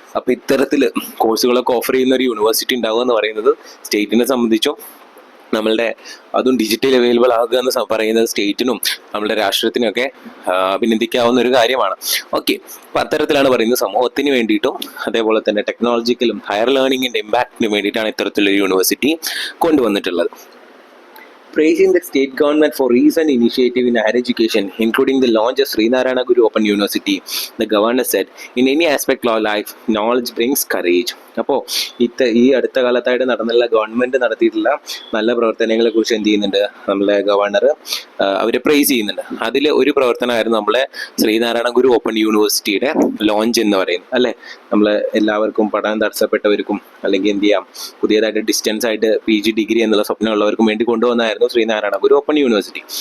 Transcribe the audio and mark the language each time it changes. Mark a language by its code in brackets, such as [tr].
[ml] അപ്പോൾ ഇത്തരത്തിൽ കോഴ്സുകളൊക്കെ ഓഫർ ചെയ്യുന്ന ഒരു യൂണിവേഴ്സിറ്റി ഉണ്ടാവുക എന്ന് പറയുന്നത് സ്റ്റേറ്റിനെ സംബന്ധിച്ചും നമ്മളുടെ അതും ഡിജിറ്റൽ അവൈലബിൾ ആകുക എന്ന് പറയുന്നത് സ്റ്റേറ്റിനും നമ്മളുടെ രാഷ്ട്രത്തിനും ഒക്കെ അഭിനന്ദിക്കാവുന്ന ഒരു കാര്യമാണ്. ഓക്കെ, അപ്പം അത്തരത്തിലാണ് പറയുന്നത് സമൂഹത്തിന് വേണ്ടിയിട്ടും അതേപോലെ തന്നെ ടെക്നോളജിക്കലും ഹയർ ലേണിംഗിന്റെ ഇമ്പാക്റ്റിന് വേണ്ടിയിട്ടാണ് ഇത്തരത്തിലൊരു യൂണിവേഴ്സിറ്റി കൊണ്ടുവന്നിട്ടുള്ളത്. [en] Praising the state government for recent initiative in higher education, including the launch of Srinarayana Guru Open University, the governor said, "In any aspect of life, knowledge brings courage." [ml] അപ്പോൾ ഈ അടുത്ത കാലത്തായിട്ട് നടന്നുള്ള government നടത്തിയിട്ടുള്ള നല്ല പ്രവർത്തനങ്ങളെ കുറിച്ച് എന്ത് ചെയ്യുന്നുണ്ട്, നമ്മളെ ഗവർണർ അവരെ പ്രൈസ് ചെയ്യുന്നുണ്ട്. അതിൽ ഒരു പ്രവർത്തനമായിരുന്നു നമ്മളെ ശ്രീനാരായണ ഗുരു ഓപ്പൺ യൂണിവേഴ്സിറ്റിയുടെ ലോഞ്ച് എന്ന് പറയുന്നത്, അല്ലെ. നമ്മളെ എല്ലാവർക്കും പഠനം തടസ്സപ്പെട്ടവർക്കും അല്ലെങ്കിൽ എന്ത് ചെയ്യാം പുതിയതായിട്ട് ഡിസ്റ്റൻസ് ആയിട്ട് PG ഡിഗ്രി എന്നുള്ള സ്വപ്നമുള്ളവർക്കും വേണ്ടി കൊണ്ടുവന്നായിരുന്നു ശ്രീനാരായണ ഗുരു ഓപ്പൺ യൂണിവേഴ്സിറ്റി.